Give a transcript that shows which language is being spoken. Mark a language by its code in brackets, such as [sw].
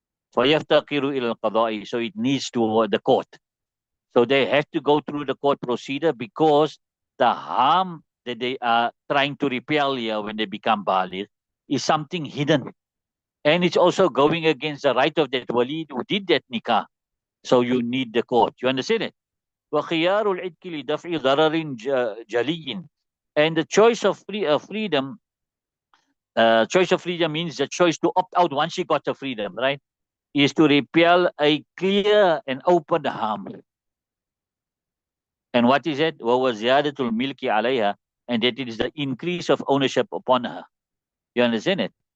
[ar] فيفتقر إلى القضاء, [en] so it needs to the court. So they have to go through the court procedure because the harm that they are trying to repel here when they become baligh is something hidden. And it's also going against the right of that wali who did that nikah. So you need the court. You understand it? [ar] وخيار العتق لدفع ضرر جلي. [en] And the choice of freedom, choice of freedom means the choice to opt out once she got the freedom, right? Is to repel a clear and open harm. And what is it? [ar] وَهُوَ زِيَادَةُ الْمِلْكِ عَلَيْهَا, [en] and that it is the increase of ownership upon her. You understand it?